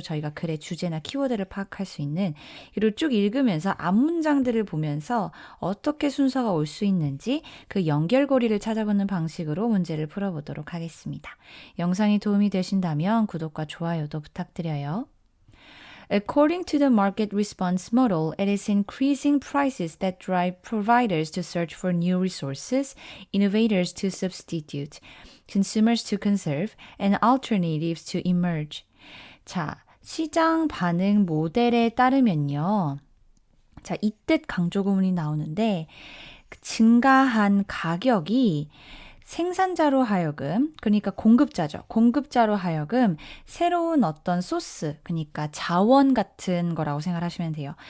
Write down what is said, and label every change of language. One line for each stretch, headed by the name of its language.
Korean: 저희가 글의 주제나 키워드를 파악할 수 있는, 이를 쭉 읽으면서 앞문장들을 보면서 어떻게 순서가 올 수 있는지 그 연결고리를 찾아보는 방식으로 문제를 풀어보도록 하겠습니다. 영상이 도움이 되신다면 구독과 좋아요도 부탁드려요.
English: According to the market response model, it is increasing prices that drive providers to search for new resources, innovators to substitute, consumers to conserve, and alternatives to emerge.
Korean: 자, 시장 반응 모델에 따르면요. 자, 이 뜻 강조 구문이 나오는데, 증가한 가격이 생산자로 하여금, 그러니까 공급자죠. 공급자로 하여금 새로운 어떤 소스, 그러니까 자원 같은 거라고 생각하시면 돼요.